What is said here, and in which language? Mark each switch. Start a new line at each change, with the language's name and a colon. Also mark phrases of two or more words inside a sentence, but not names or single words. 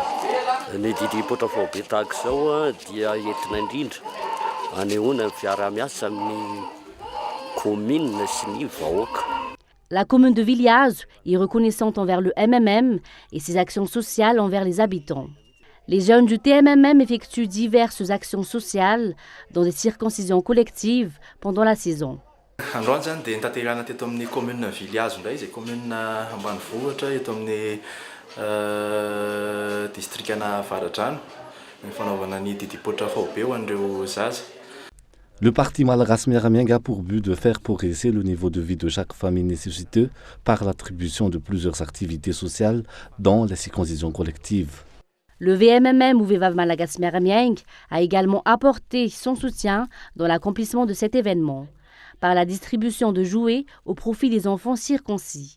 French: La commune de Viliaz est reconnaissante envers le MMM et ses actions sociales envers les habitants. Les jeunes du TMMM effectuent diverses actions sociales dans des circoncisions collectives pendant la saison.
Malagasy: Androany zany dia nitaterana teto amin'ny commune Viliaz indray izay commune ambanivohitra eto amin'ny districtana Avaradrano ny fanaovana ny didipoitra faobe ho an'ireo zaza.
French: Le parti Malagas Meramieng a pour but de faire progresser le niveau de vie de chaque famille nécessiteux par l'attribution de plusieurs activités sociales, dont la circoncision collective. Le VMMM ou Vevav Malagas Meramieng a également apporté son soutien dans l'accomplissement de cet événement, par la distribution de jouets au profit des enfants circoncis.